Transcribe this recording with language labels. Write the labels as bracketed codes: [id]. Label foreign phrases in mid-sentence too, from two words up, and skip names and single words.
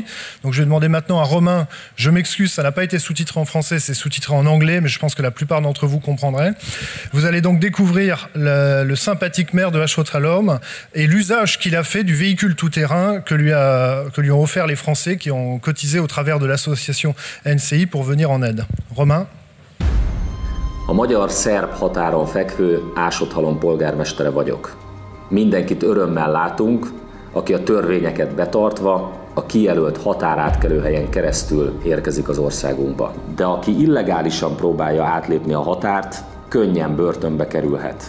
[fr] Donc je vais demander maintenant à Romain, je m'excuse, ça n'a pas été sous-titré en français, c'est sous-titré en anglais, mais je pense que la plupart d'entre vous comprendraient. Vous allez donc découvrir le sympathique maire de Ásotthalom et l'usage qu'il a fait du véhicule tout-terrain que lui ont offert les Français qui ont cotisé au travers de l'association NCI pour venir en aide. Romain. [hu] A magyar-szerb határon fekvő Ásotthalom polgármestere vagyok. Mindenkit örömmel látunk, aki a törvényeket betartva a kijelölt határátkelőhelyen keresztül érkezik az országunkba. De aki illegálisan próbálja átlépni a határt, könnyen börtönbe kerülhet.